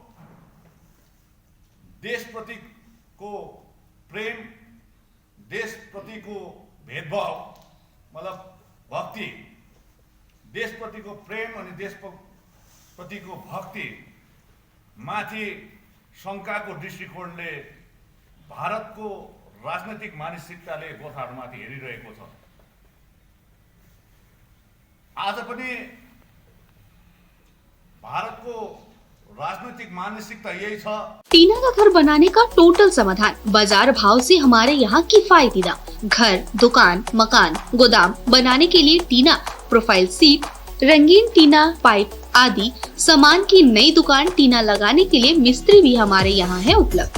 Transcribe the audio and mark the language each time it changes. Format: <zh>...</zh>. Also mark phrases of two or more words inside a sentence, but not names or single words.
<ne>देशप्रतिको प्रेम, देशप्रतिको भेदभाव मतलब भक्ति, देशप्रतिको प्रेम अनि देशप्रतिको भक्ति माथि शंकाको दृष्टिकोणले भारतको राजनीतिक मानसिकताले गोर्खाहरूमाथि हेरिरहेको छ। आज पनि भारतको राजनीतिक मानसिकता यही छ।</ne> <hi>टीना का घर बनाने का टोटल समाधान बाजार भाव से हमारे यहाँ किफायती दाम। घर, दुकान, मकान, गोदाम बनाने के लिए टीना, प्रोफाइल सीट, रंगीन टीना, पाइप आदि सामान की नई दुकान टीना लगाने के लिए मिस्त्री भी हमारे यहाँ है उपलब्ध।</hi>